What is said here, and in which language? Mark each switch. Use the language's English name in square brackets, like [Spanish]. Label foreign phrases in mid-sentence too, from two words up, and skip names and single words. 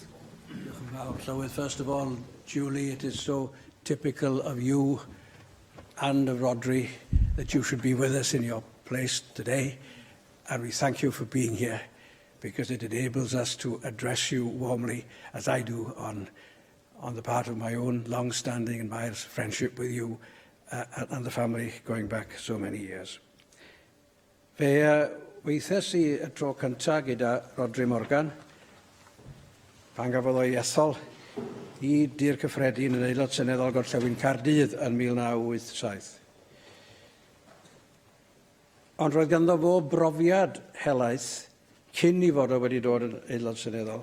[Welsh] Llywydd, [English] first of all, Julie, it is so typical of you and of Rhodri that you should be with us in your place today, and we thank you for being here because it enables us to address you warmly, as I do, on the part of my own long-standing and my friendship with you and the family going back so many years. [Welsh] Fe weithes i y tro cyntaf gyda Rhodri Morgan, pan gafodd o'i ethol i dir cyffredin yn Aelod Cenedlaethol Gorllewin Caerdydd yn 1987. Ond roedd ganddo fo brofiad helaeth cyn i fod o wedi dod yn Aelod Seneddol.